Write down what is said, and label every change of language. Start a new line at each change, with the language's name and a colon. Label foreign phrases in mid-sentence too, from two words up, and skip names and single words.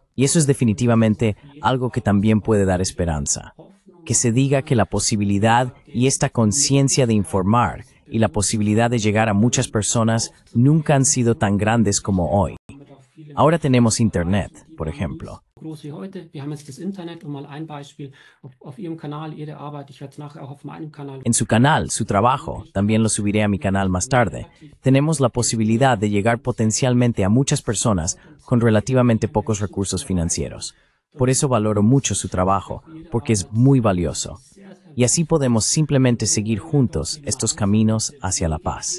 Spanish: Y eso es definitivamente algo que también puede dar esperanza. Que se diga que la posibilidad y esta conciencia de informar y la posibilidad de llegar a muchas personas nunca han sido tan grandes como hoy. Ahora tenemos Internet, por ejemplo.
German: Groß wie heute. Wir haben jetzt das Internet, mal ein Beispiel, auf Ihrem Kanal, Ihre Arbeit, ich werde es nachher auch auf meinem Kanal.
Spanish: En su canal, su trabajo, también lo subiré a mi canal más tarde, tenemos la posibilidad de llegar potencialmente a muchas personas con relativamente pocos recursos financieros. Por eso valoro mucho su trabajo, porque es muy valioso. Y así podemos simplemente seguir juntos estos caminos hacia la paz.